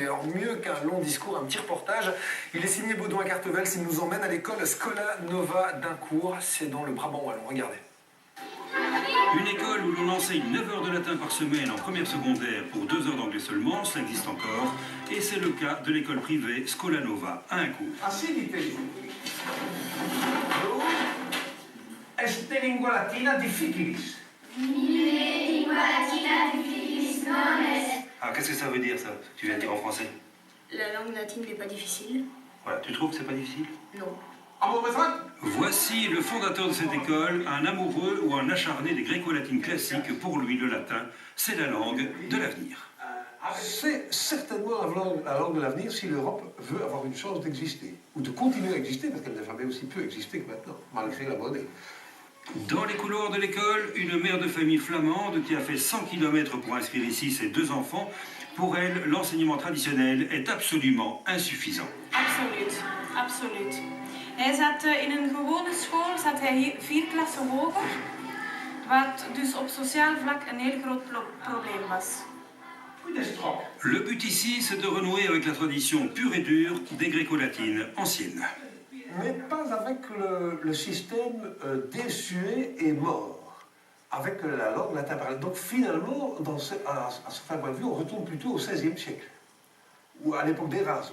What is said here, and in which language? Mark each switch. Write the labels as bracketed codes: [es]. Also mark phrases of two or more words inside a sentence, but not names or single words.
[fr] Alors, mieux qu'un long discours, un petit reportage. Il est signé Baudouin Cartevel, il nous emmène à l'école Scola Nova d'Incourt. C'est dans le Brabant wallon. Regardez. Une école où l'on enseigne 9 heures de latin par semaine en première secondaire pour 2 heures d'anglais seulement, ça existe encore, et c'est le cas de l'école privée Scola Nova à Incourt. [la] Est lingua latina difficilis. Lingua latina difficilis non est. [fr] Ah, qu'est-ce que ça veut dire, ça, tu viens de dire en français? La langue latine n'est pas difficile. Voilà, tu trouves que c'est pas difficile? Non. Voici le fondateur de cette école, un amoureux ou un acharné des gréco-latines classiques. Pour lui, le latin, c'est la langue de l'avenir. C'est certainement la langue de l'avenir si l'Europe veut avoir une chance d'exister, ou de continuer à exister, parce qu'elle n'a jamais aussi peu existé que maintenant, malgré la monnaie. Dans les couloirs de l'école, une mère de famille flamande qui a fait 100 km pour inscrire ici ses 2 enfants. Pour elle, l'enseignement traditionnel est absolument insuffisant. [nl] Absoluut, absoluut. Hij zat in een gewone school, zat hij hier 4 klassen hoger, wat dus op sociaal vlak een heel groot probleem was. [fr] Le but ici, c'est de renouer avec la tradition pure et dure des gréco-latines anciennes. Mais pas avec le système désuet et mort, avec la langue latine parlée. Donc finalement, à ce point de vue, on retourne plutôt au XVIe siècle, ou à l'époque d'Erasme.